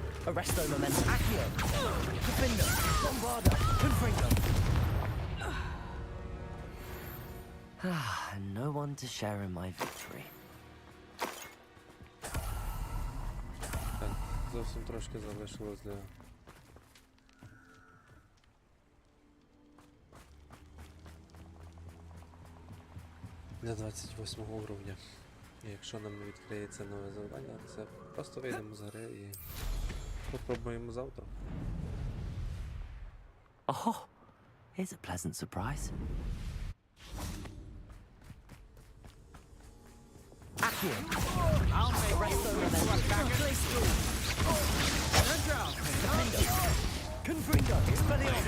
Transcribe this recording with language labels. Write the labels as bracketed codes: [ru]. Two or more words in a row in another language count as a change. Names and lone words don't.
[en] Arresto momentum. Accio. Defender. Bombarda. Confringo. And no one to share in my victory. [uk] Так, зовсім трошки залишилось для 28 уровня. І якщо нам не відкриється нове завдання, це просто вийдемо з гри і попробуємо завтра. [en] Oh, here's a pleasant surprise. Accio. Arresto momentum. Defender. Confringo. Expelliarmus.